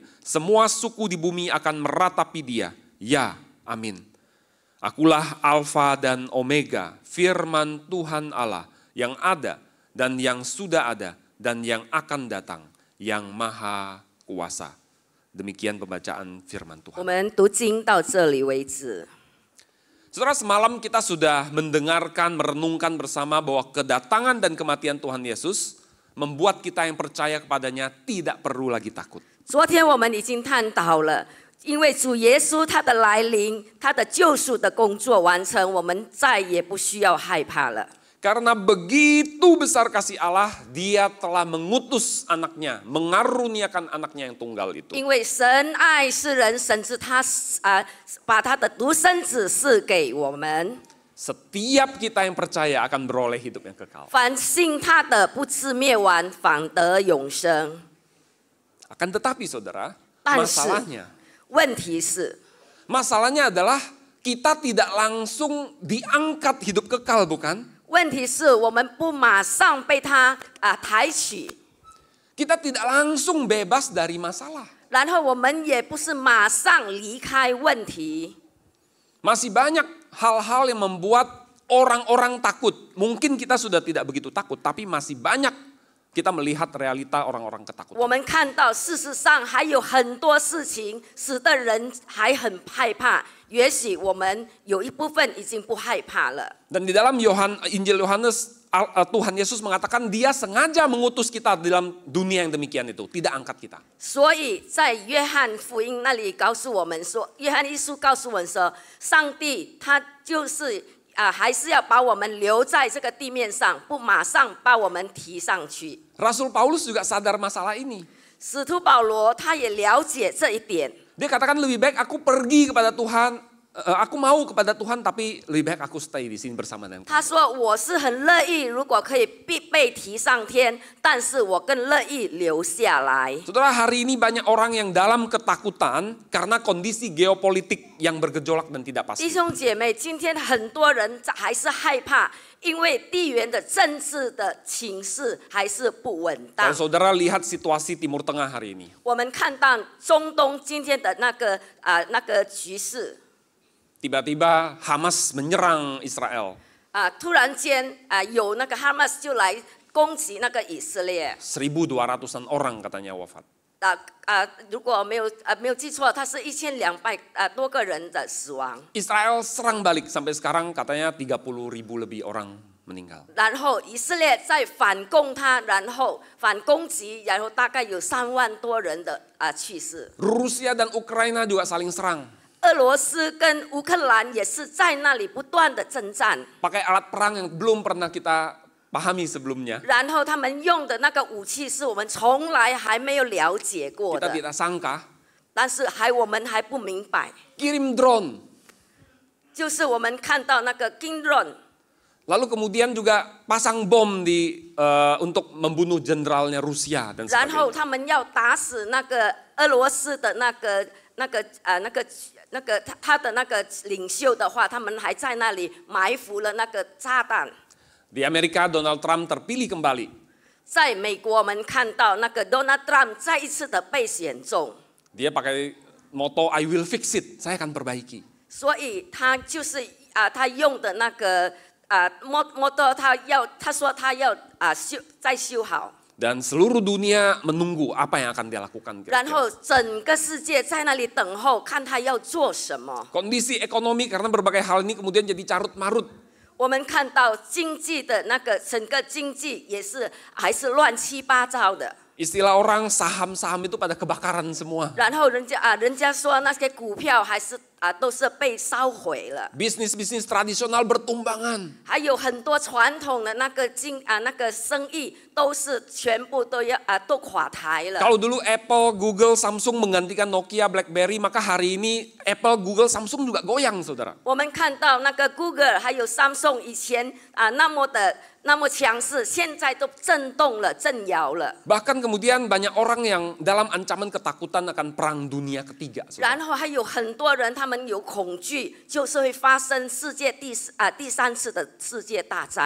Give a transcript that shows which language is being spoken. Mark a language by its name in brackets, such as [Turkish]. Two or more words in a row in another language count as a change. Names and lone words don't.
[Indonesian] Semua suku di bumi akan meratapi Dia. Ya, amin. Akulah Alfa dan Omega, firman Tuhan Allah yang ada dan yang sudah ada dan yang akan datang, yang maha kuasa. Demikian pembacaan firman Tuhan. [Chinese] 我们读经到这里为止。 [Indonesian] Saudara, semalam kita sudah mendengarkan, merenungkan bersama bahwa kedatangan dan kematian Tuhan Yesus membuat kita yang percaya kepadanya tidak perlu lagi takut. [Chinese] 昨天我们已经探讨了，因为主耶稣他的来临，他的救赎的工作完成，我们再也不需要害怕了。 [Indonesian] Karena begitu besar kasih Allah, Dia telah mengutus anaknya, mengaruniakan anaknya yang tunggal itu. [Chinese] 因为神爱世人，甚至他把他的独生子赐给我们。 [Indonesian] Setiap kita yang percaya akan beroleh hidup yang kekal. [Chinese] 凡信他的，不至灭亡，反得永生。 [Indonesian] Akan tetapi saudara, [Chinese] 但是 [Indonesian] masalahnya adalah kita tidak langsung diangkat hidup kekal, bukan? [Chinese] 问题是我们不马上被他抬起， [Indonesian] Kita tidak langsung bebas dari masalah. [Chinese] 然后我们也不是马上离开问题。 [Indonesian] Masih banyak hal-hal yang membuat orang-orang takut. Mungkin kita sudah tidak begitu takut, tapi masih banyak kita melihat realita orang-orang [Chinese] 我 [Indonesian] ketakutan. [Chinese] 们看到，事实上还有很多事情使得人还很害怕。也许我们有一部分已经不害怕了。 [Indonesian] Dan di dalam Injil Yohanes, Tuhan Yesus mengatakan dia sengaja mengutus kita dalam dunia yang demikian itu, tidak angkat kita. [Chinese] 所以在约翰福音那里告诉我们说，约翰一书告诉我们说，上帝他就是还是要把我们留在这个地面上，不马上把我们提上去。 [Indonesian] Rasul Paulus juga sadar masalah ini. [Chinese] 使徒保罗他也了解这一点。 [Indonesian] Dia katakan lebih baik aku pergi kepada Tuhan, aku mau kepada Tuhan tapi lebih baik aku stay di sini bersama dengan kamu. [Chinese] 他说：“我是很乐意，如果可以被提上天，但是我更乐意留下来。” [Indonesian] Saudara, hari ini banyak orang yang dalam ketakutan karena kondisi geopolitik yang bergejolak dan tidak [Chinese] 弟 [Indonesian] pasti. [Chinese] 兄姐妹，今天很多人还是害怕，因为地缘的政治的情势还是不稳当 [Indonesian] Kalau。saudara lihat situasi Timur Tengah hari ini, [Chinese] 我们看到中东今天的那个局势 [Indonesian] tiba-tiba Hamas menyerang Israel. [Chinese] 突然间有那个哈马斯就来攻击那个以色列。 [Indonesian] 1.200-an orang katanya wafat. [Chinese] 如果没有记错，它是1200多个人的死亡。 [Indonesian] Israel serang balik sampai sekarang katanya 30.000 lebih orang meninggal. [Chinese] 然后以色列再反攻他，然后反攻击，然后大概有3万多人的去世。 [Indonesian] Rusia dan Ukraina juga saling serang. [Chinese] 俄罗斯跟乌克兰也是在那里不断的征战， [Indonesian] Pakai alat perang yang belum pernah kita pahami sebelumnya. [Chinese] 然后他们用的那个武器是我们从来还没有了解过 [Indonesian] Kita [Chinese] 的， [Indonesian] tidak sangka. [Chinese] 但是我们还不明白， [Indonesian] Kirim drone. [Chinese] 就是我们看到那个 Gindron。 [Indonesian] Lalu kemudian juga pasang bom untuk membunuh jenderalnya Rusia dan [Chinese] 然后 [Indonesian] sebagainya. [Chinese] 他们要打死那个俄罗斯的他的那个领袖的话，他们还在那里埋伏了那个炸弹。 [Indonesian] Di Amerika Donald Trump terpilih kembali. [Chinese] 在美国，我们看到那个 Donald Trump 再一次的被选中， [Indonesian] Dia pakai moto [English] I will fix it, [Indonesian] saya akan perbaiki. [Chinese] 所以他就是他用的那个motto，他说他要再修好。 [Indonesian] Dan seluruh dunia menunggu apa yang akan dia lakukan. [Chinese] 然 [Indonesian] kira-kira. [Chinese] 后整个世界在那里等候，看他要做什么。 [Indonesian] Kondisi ekonomi karena berbagai hal ini kemudian jadi carut marut. [Chinese] 我们看到经济的那个整个经济也是还是乱七八糟的。 [Indonesian] Istilah orang saham-saham itu pada kebakaran semua. [Chinese] 然后人家说那些股票还是都是被烧毁了， [Indonesian] Bisnis-bisnis tradisional bertumbangan. [Chinese] 还有很多传统的那个生意都是全部都垮台了。 [Indonesian] Kalau dulu Apple, Google, Samsung menggantikan Nokia, BlackBerry, maka hari ini Apple, Google, Samsung juga goyang, saudara. [Chinese] 我们看到那个 Google 还有 Samsung 以前那么强势，现在都震动了、震摇了。 [Indonesian] Bahkan kemudian banyak orang yang dalam ancaman ketakutan akan perang dunia ketiga. saudara. [Chinese] 然后还有很多人，他们有恐惧，就是会发生第三次的世界大战。